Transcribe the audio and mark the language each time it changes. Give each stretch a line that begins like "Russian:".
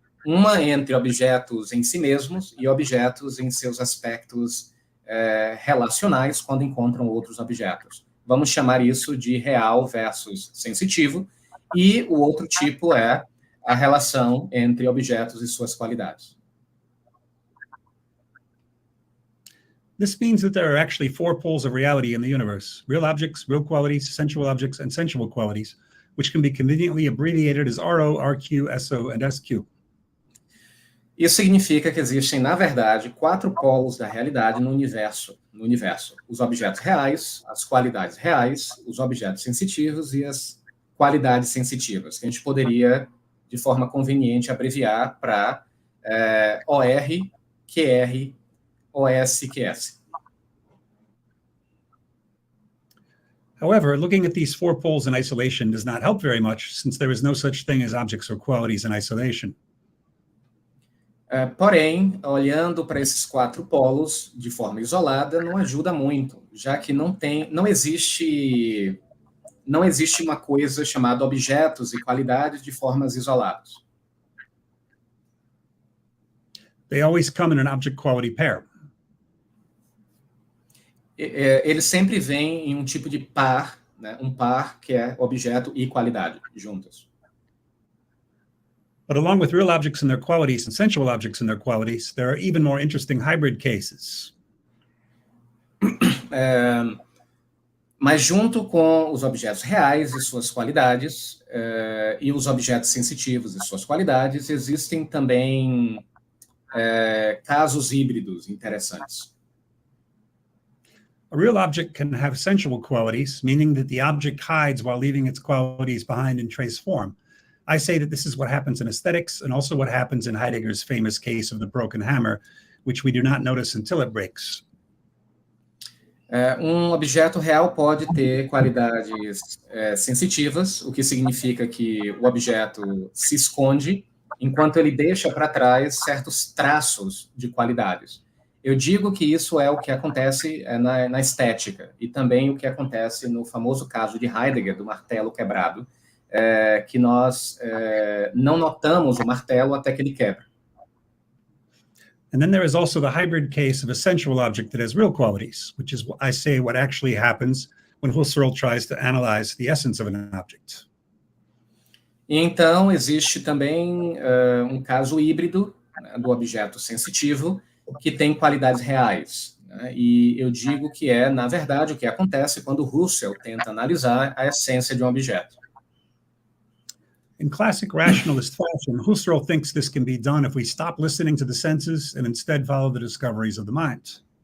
Portuguese: Uma entre objetos em si mesmos e objetos em seus aspectos relacionais quando encontram outros objetos. Vamos chamar isso de real versus sensitivo, e o outro tipo é a relação entre objetos e suas qualidades.
English: This means that there are actually four poles of reality in the universe: real objects, real qualities, sensual objects, and sensual qualities, which can be conveniently abbreviated as RO, RQ, SO, and SQ.
Portuguese: Isso significa que existem, na verdade, 4 polos da realidade no universo. Os objetos reais, as qualidades reais, os objetos sensitivos e as qualidades sensitivas, que a gente poderia, de forma conveniente, abreviar para OR, QR, OS, QS.
English: However, looking at these four poles in isolation does not help very much, since there is no such thing as objects or qualities in isolation.
Portuguese: Porém, olhando para esses 4 polos de forma isolada não ajuda muito, já que não existe uma coisa chamada objetos e qualidades de formas isoladas.
English: They always come in an object-quality pair.
Portuguese: Eles sempre vêm em um tipo de par, né? Um par que é objeto e qualidade juntos.
English: But along with real objects and their qualities and sensual objects and their qualities, there are even more interesting hybrid cases.
Portuguese: Mas junto com os objetos reais e suas qualidades, e os objetos sensitivos e suas qualidades, existem também casos híbridos interessantes.
English: A real object can have sensual qualities, meaning that the object hides while leaving its qualities behind in trace form. I say that this is what happens in aesthetics and also what happens in Heidegger's famous case of the broken hammer, which we do not notice until it breaks.
Portuguese: Um objeto real pode ter qualidades sensitivas, o que significa que o objeto se esconde, enquanto ele deixa para trás certos traços de qualidades. Eu digo que isso é o que acontece na estética, e também o que acontece no famoso caso de Heidegger, do martelo quebrado, que nós não notamos o martelo até que ele quebra.
English: And then there is also the hybrid case of a sensual object that has real qualities, which is, I say, what actually happens when Husserl tries to analyze the essence of an object.
Portuguese: E então, existe também um caso híbrido, né, do objeto sensitivo, que tem qualidades reais. Né? E eu digo que na verdade, o que acontece quando Husserl tenta analisar a essência de um objeto.
English: In classic rationalist fashion, Husserl thinks this can be done if we stop listening to the senses and instead follow the discoveries of the mind.